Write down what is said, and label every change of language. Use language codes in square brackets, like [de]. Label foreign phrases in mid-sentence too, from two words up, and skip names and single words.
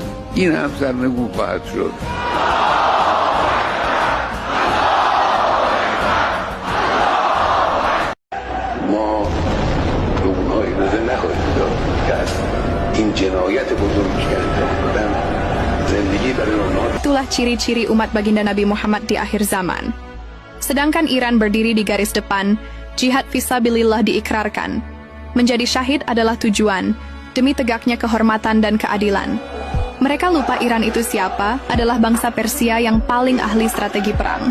[fa] این هم سرنگون خواهد شد. ما به اونها اجازه نخواهیم داد که از این جنایت بزرگی که انجام دادن زندگی برای اونها. [id] Itulah ciri-ciri umat baginda Nabi Muhammad di akhir zaman. Sedangkan Iran berdiri di garis depan, jihad fisabilillah diikrarkan. Menjadi syahid adalah tujuan, demi tegaknya kehormatan dan keadilan. Mereka lupa Iran itu siapa, adalah bangsa Persia yang paling ahli strategi perang.